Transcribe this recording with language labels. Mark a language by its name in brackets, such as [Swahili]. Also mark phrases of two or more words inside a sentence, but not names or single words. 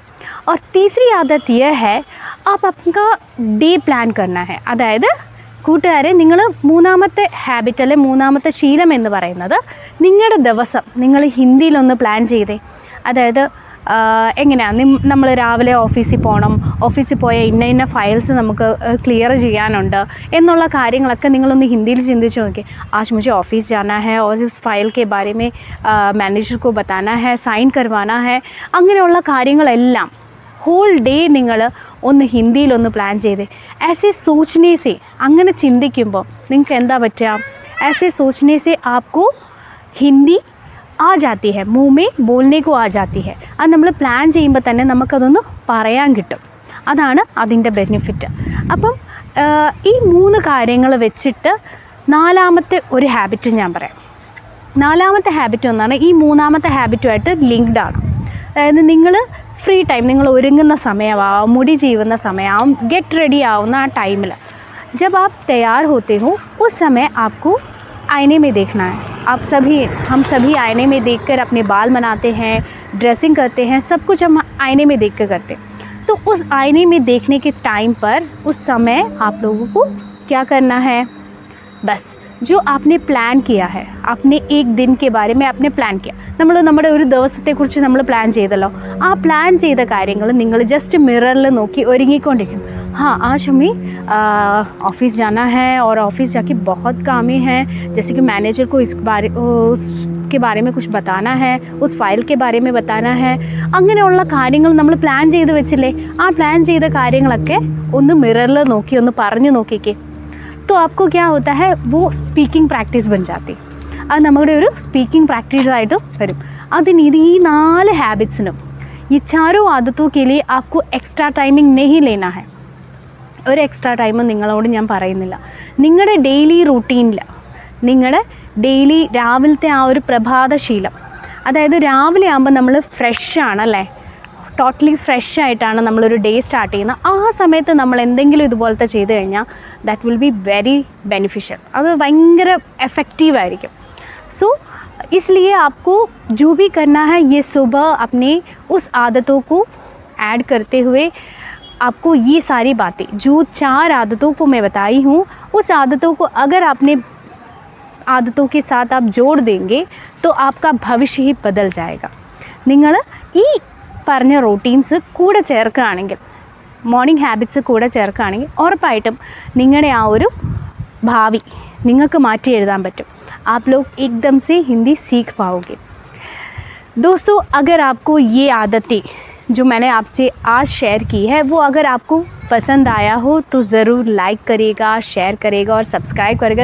[Hindi] और तीसरी आदत यह है, आप आपका [English] day plan [Hindi] करना है. [Malayalam] അതായത് കൂട്ടുകാരെ, നിങ്ങൾ മൂന്നാമത്തെ ഹാബിറ്റ് അല്ലെ മൂന്നാമത്തെ ശീലം എന്ന് പറയുന്നത്, നിങ്ങളുടെ ദിവസം നിങ്ങൾ ഹിന്ദിയിലൊന്ന് പ്ലാൻ ചെയ്തേ. അതായത് എങ്ങനെയാണ് നമ്മൾ രാവിലെ ഓഫീസിൽ പോകണം, ഓഫീസിൽ പോയ ഇന്ന ഫയൽസ് നമുക്ക് ക്ലിയർ ചെയ്യാനുണ്ട് എന്നുള്ള കാര്യങ്ങളൊക്കെ നിങ്ങളൊന്ന് ഹിന്ദിയിൽ ചിന്തിച്ച് നോക്കി. [Hindi] आज मुझे ऑफिस जाना है और इस फाइल के बारे में मैनेजर को बताना है, साइन करवाना है. [Malayalam] അങ്ങനെയുള്ള കാര്യങ്ങളെല്ലാം [English] whole day [Malayalam] നിങ്ങൾ ഒന്ന് ഹിന്ദിയിലൊന്ന് പ്ലാൻ ചെയ്തേ. [Hindi] ऐसे सोचने से, [Malayalam] അങ്ങനെ ചിന്തിക്കുമ്പോൾ നിങ്ങൾക്ക് എന്താ പറ്റുക, [Hindi] ऐसे सोचने से आपको हिंदी आ जाती है, मुँह में बोलने को आ जाती है. [Malayalam] അത് നമ്മൾ പ്ലാൻ ചെയ്യുമ്പോൾ തന്നെ നമുക്കതൊന്ന് പറയാൻ കിട്ടും. അതാണ് അതിൻ്റെ ബെനിഫിറ്റ്. അപ്പം ഈ 3 കാര്യങ്ങൾ വെച്ചിട്ട് നാലാമത്തെ ഒരു ഹാബിറ്റ് ഞാൻ പറയാം. നാലാമത്തെ ഹാബിറ്റ് ഒന്നാണ് ഈ മൂന്നാമത്തെ ഹാബിറ്റുമായിട്ട് ലിങ്ക്ഡ് ആണ്. അതായത് നിങ്ങൾ [English] free time, [Malayalam] നിങ്ങൾ ഒരുങ്ങുന്ന സമയമാവും, മുടി ചീവുന്ന സമയമാവും, [English] get ready [Malayalam] ആവുന്ന ആ ടൈമിൽ, [Hindi] जब आप तैयार होते हो उस समय आपको आईने में देखना है. हम सभी आईने में देखकर अपने बाल बनाते हैं, ड्रेसिंग करते हैं, सब कुछ हम आईने में देख कर करते हैं. तो उस आईने में देखने के टाइम पर उस समय आप लोगों को क्या करना है, बस जो आपने പ്ലാൻ किया है, आपने एक दिन के बारे में आपने പ്ലാൻ किया, [Malayalam] നമ്മൾ നമ്മുടെ ഒരു ദിവസത്തെക്കുറിച്ച് നമ്മൾ പ്ലാൻ ചെയ്തല്ലോ, ആ പ്ലാൻ ചെയ്ത കാര്യങ്ങൾ നിങ്ങൾ ജസ്റ്റ് മിററിൽ നോക്കി ഒരുങ്ങിക്കൊണ്ടിരിക്കും. [Hindi] हाँ, आज हमें ऑफ़िस जाना है और ऑफ़िस जाके बहुत कामें हैं, जैसे कि मैनेजर को उसके बारे में कुछ बताना है, उस फाइल के बारे में बताना है. [Malayalam] അങ്ങനെയുള്ള കാര്യങ്ങൾ നമ്മൾ പ്ലാൻ ചെയ്ത് വെച്ചില്ലേ, ആ പ്ലാൻ ചെയ്ത കാര്യങ്ങളൊക്കെ ഒന്ന് മിററിൽ നോക്കി ഒന്ന് പറഞ്ഞു നോക്കിക്കേ. [Hindi] तो आपको क्या होता है, वो [English] speaking practice [Hindi] बन जाती. [Malayalam] അത് നമ്മുടെ ഒരു [English] speaking practice [Malayalam] വരും. അതിന് ഈ 4 ഹാബിറ്റ്സിനും [Hindi] ये चारों आदतों के लिए आपको [English] extra timing [Hindi] नहीं लेना है. [Malayalam] ഒരു [English] extra time [Malayalam] നിങ്ങളോട് ഞാൻ പറയുന്നില്ല. നിങ്ങളുടെ [English] daily routine, [Malayalam] നിങ്ങളുടെ ഡെയിലി രാവിലത്തെ ആ ഒരു പ്രഭാതശീലം, അതായത് രാവിലെ ആകുമ്പോൾ നമ്മൾ ഫ്രഷാണല്ലേ, [English] totally fresh [Malayalam] ആയിട്ടാണ് നമ്മളൊരു [English] day start [Malayalam] ചെയ്യുന്നത്. ആ സമയത്ത് നമ്മൾ എന്തെങ്കിലും ഇതുപോലത്തെ ചെയ്ത് കഴിഞ്ഞാൽ [English] that will be very beneficial. [Malayalam] അത് ഭയങ്കര എഫക്റ്റീവായിരിക്കും. [Hindi] सो इसलिए आपको जो भी करना है, ये सुबह अपने उस आदतों को ऐड करते हुए आपको ये सारी बातें, जो 4 आदतों को मैं बताई हूँ, उस आदतों को अगर आपने आदतों के साथ आप जोड़ देंगे तो आपका भविष्य ही बदल जाएगा. [Malayalam] നിങ്ങൾ ഈ പറഞ്ഞ റൂട്ടീൻസ് കൂടെ ചേർക്കുകയാണെങ്കിൽ, [English] morning habits [Malayalam] കൂടെ ചേർക്കുകയാണെങ്കിൽ ഉറപ്പായിട്ടും നിങ്ങളുടെ ആ ഒരു ഭാവി നിങ്ങൾക്ക് മാറ്റി എഴുതാൻ പറ്റും. [Hindi] आप लोग एकदम से हिंदी सीख पाओगे. दोस्तों, अगर आपको ये आदतें जो मैंने आपसे आज शेयर की है, वो अगर आपको पसंद आया हो तो ज़रूर लाइक करिएगा, शेयर करेगा और सब्सक्राइब करेगा.